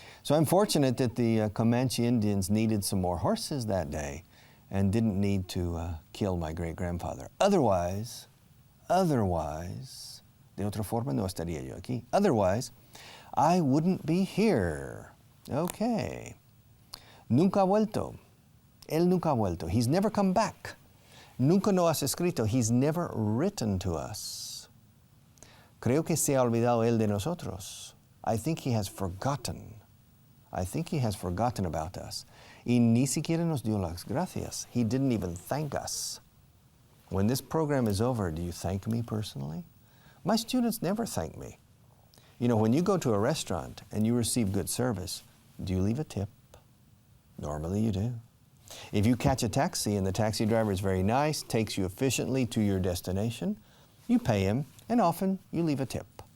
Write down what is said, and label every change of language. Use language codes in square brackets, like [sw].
[en] So I'm fortunate that the Comanche Indians needed some more horses that day and didn't need to kill my great-grandfather. Otherwise, [es] de otra forma no estaría yo aquí. [en] Otherwise, I wouldn't be here. [es] Okay. Nunca ha vuelto. Él nunca ha vuelto. [en] He's never come back. [es] Nunca nos has escrito. [en] He's never written to us. [es] Creo que se ha olvidado él de nosotros. [en] I think he has forgotten. I think he has forgotten about us. [es] Y ni siquiera nos dio las gracias. [en] He didn't even thank us. When this program is over, do you thank me personally? My students never thank me. You know, when you go to a restaurant and you receive good service, do you leave a tip? Normally you do. If you catch a taxi and the taxi driver is very nice, takes you efficiently to your destination, you pay him, and often you leave a tip.